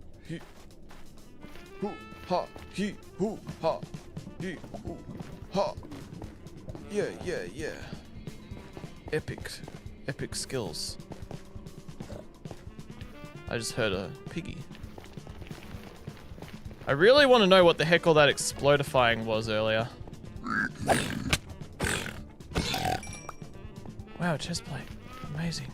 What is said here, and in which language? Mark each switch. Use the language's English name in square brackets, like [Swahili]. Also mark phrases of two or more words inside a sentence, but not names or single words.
[English] he, hoo, ha, he, hoo, ha, he, hoo, ha. Yeah, yeah, yeah. Epic skills. I just heard a piggy. I really want to know what the heck all that explodifying was earlier. Wow, chest plate. Amazing.